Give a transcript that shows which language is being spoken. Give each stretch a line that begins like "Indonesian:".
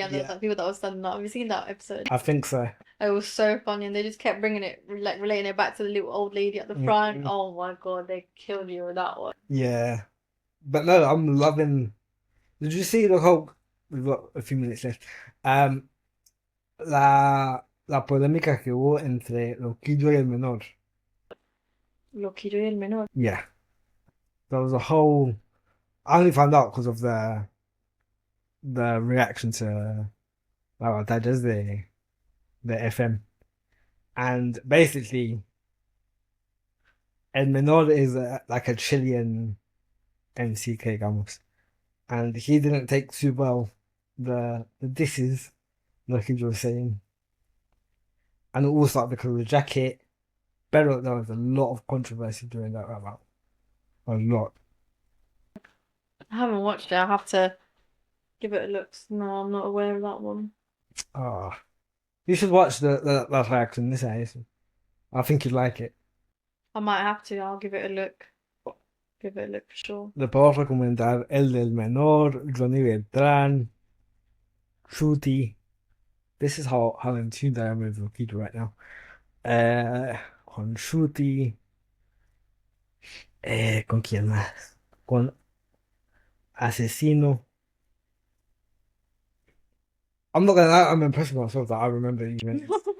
English: And there's Yeah, like people that were standing up. Have you seen that episode? I think so. It was so funny, and they just kept bringing it, like relating it back to the little old lady at the front. Mm, Oh my God, they killed you with that one. yeah, but no, I'm loving. Did you see the whole? We've got a few minutes left.
Spanish: Um, la polémica que hubo entre Loquillo y el menor. Loquillo y el menor.
English: Yeah, there was a whole. I only found out because of the reaction to that does the FM, and basically El Menor is like a Chilean MCK almost, and he didn't take too well the disses like he was saying, and it all started because of the jacket. But there was a lot of controversy during that rap battle, a lot. I haven't watched it. I have to give it a look. No, I'm not aware of that one. Ah, you should watch the that reaction this is. I think you'd like it. I might have to. I'll give it a look. Give it a look for sure.
Spanish: Le puedo recomendar el del menor, Johnny Beltrán, Shooty.
English: This is how in tune I am with Loquillo right now. Con Shooty.
Spanish: ¿Con quién más? Con Asesino.
English: I'm not gonna lie, I'm impressed with myself that I remember these names.